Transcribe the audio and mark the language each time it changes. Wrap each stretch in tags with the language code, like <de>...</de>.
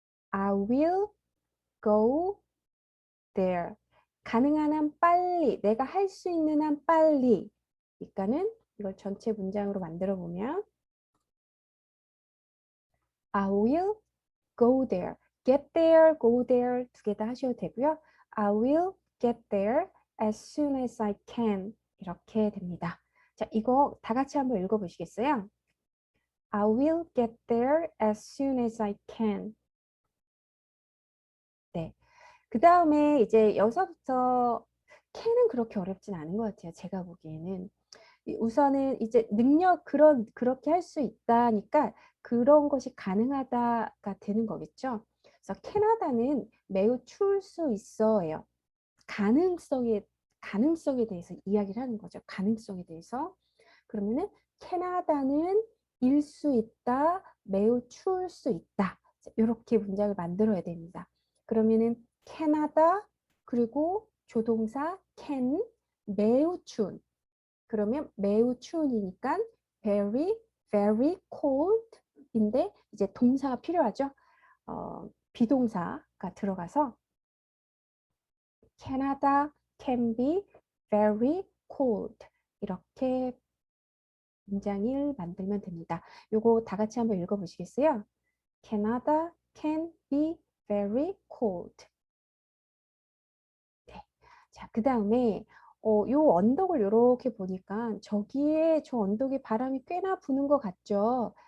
<en>I will go there.</en> <ko>가능한 한 빨리, 내가 할 수 있는 한 빨리. 그러니까는 이걸 전체 문장으로 만들어 보면 I will go there. get there, go there 두 개 다 하셔도 되고요.</ko> <en>I will get there as soon as I can.</en> <ko>이렇게 됩니다. 자, 이거 다 같이 한번 읽어 보시겠어요?</ko> <en>I will get there as soon as I can.</en> <ko>네. 그 다음에 이제 여기서부터 can은 그렇게 어렵진 않은 것 같아요. 제가 보기에는. 우선은 이제 그렇게 할 수 있다니까 그런 것이 가능하다가 되는 거겠죠. 그래서 캐나다는 매우 추울 수 있어요. 가능성에 대해서 이야기를 하는 거죠. 가능성에 대해서. 그러면은 캐나다는 일 수 있다, 매우 추울 수 있다. 이렇게 문장을 만들어야 됩니다. 그러면은 캐나다 그리고 조동사 can 매우 추운. 그러면 매우 추운이니까 very, very cold 인데 이제 동사가 필요하죠.</ko> <en>비동사가 들어가서 Canada can be very cold.</en> <ko>이렇게 문장을 만들면 됩니다. 요거 다 같이 한번 읽어보시겠어요?</ko> <en>Canada can be very cold.</en> <ko>네. 자, 그 다음에 요 언덕을 이렇게 보니까 저기에 저 언덕에 바람이 꽤나 부는 것 같죠?</ko>